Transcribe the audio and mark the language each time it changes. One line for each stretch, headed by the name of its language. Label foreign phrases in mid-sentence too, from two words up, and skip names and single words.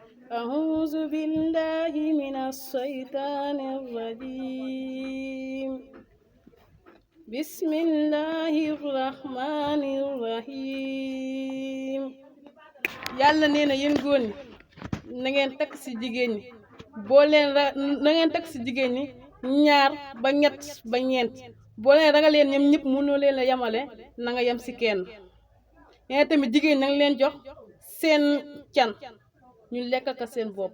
Arabic: أعوذ بالله من الشيطان الرجيم بسم الله الرحمن الرحيم
Wolof: yàlla nee na yéen góor ñi na ngeen takk ci jigéen ñi boo leen na ngeen takk ci jigéen ñi ñaar ba ñett ba ñeent boo leen ragaleen ñoom ñëpp mënoo leen a yemale na nga yem ci kenn nee tamit jigéen ñi na nga leen jox seen can ñu lekk ko seen bopp.